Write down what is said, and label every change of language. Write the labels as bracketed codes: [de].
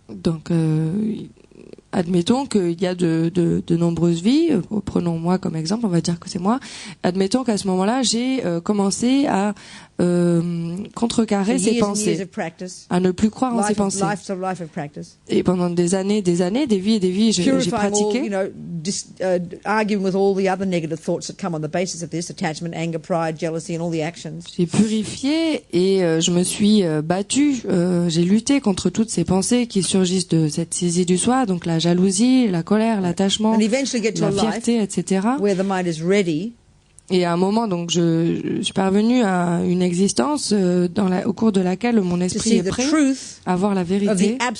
[fr] Donc, admettons qu'il y a de nombreuses vies, prenons moi comme exemple, on va dire que c'est moi, admettons qu'à ce moment-là, j'ai commencé à contrecarrer ces pensées, à ne plus croire en ces pensées. Et pendant des années, des vies et des vies, j'ai pratiqué. [en] Arguing with all the other negative thoughts that come on the basis of this, attachment, anger, pride, jealousy and all the actions. [fr] J'ai purifié et je me suis battue, j'ai lutté contre toutes ces pensées qui surgissent de cette saisie du soi, donc la jalousie, la colère, l'attachement, la fierté, etc. [en] Where the mind is ready. [fr] Et à un moment, donc, je suis parvenue à une existence au cours de laquelle mon esprit est prêt à voir la vérité.